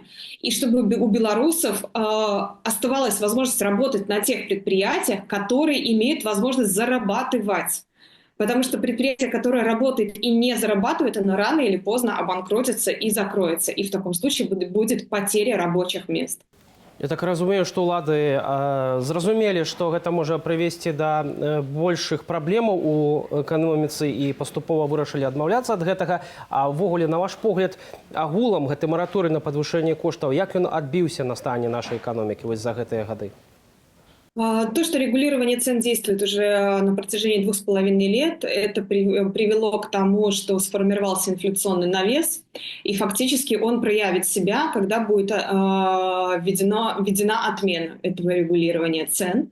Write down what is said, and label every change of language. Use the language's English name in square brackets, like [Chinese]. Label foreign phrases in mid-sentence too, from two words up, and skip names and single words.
[Russian] И чтобы у белорусов оставалась возможность работать на тех предприятиях, которые имеют возможность зарабатывать. Потому что предприятие, которое работает и не зарабатывает, оно рано или поздно обанкротится и закроется. И в таком случае будет потеря рабочих мест. [Belarusian] Я так разумею, што ўлады зразумелі, што гэта можа прывесці да большых праблемаў у эканоміцы і паступова вырашылі адмаўляцца ад гэтага. А ўвогуле, на ваш погляд, агулам гэты мараторый на падвышэнне коштаў, як ён адбіўся на стане нашай эканомікі вось за гэтыя гады? [Russian] То, что регулирование цен действует уже на протяжении 2,5 лет, это привело к тому, что сформировался инфляционный навес, и фактически он проявит себя, когда будет введена отмена этого регулирования цен.